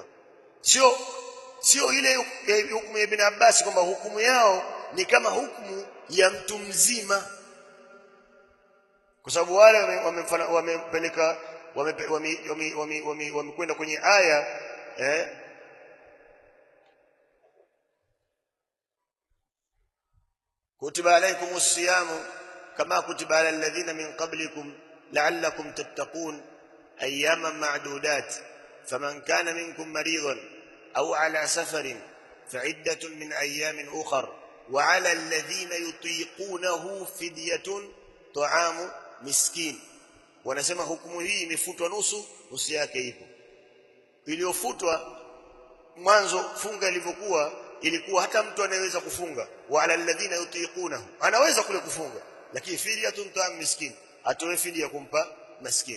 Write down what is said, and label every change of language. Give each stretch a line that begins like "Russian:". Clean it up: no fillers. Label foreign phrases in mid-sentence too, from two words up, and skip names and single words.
Swahili: Sio ile hukumu ya Ibn Abbas kwamba hukumu yao ni kama hukumu ya mtu mzima, kwa sababu wale wamempeleka wamekwenda kwenye aya
Arabic: كتب عليكم الصيام كما كتب على الذين من قبلكم لعلكم تتقون أياما معدودات فمن كان منكم مريضا أو على سفر فعدة من أيام أخر وعلى الذين يطيقونه فدية طعام مسكين.
Swahili: Wanasema hukumu hii imefutwa nusu yake ipo. Iliyofutwa mwanzo funga ilikuwa hata mtu anaweza kufunga,
Arabic: وعلى الذين يطيقونه,
Swahili: anaweza kule kufunga, lakini
Arabic: فدية طعام مسكين,
Swahili: atoe fidia kumpa maskini.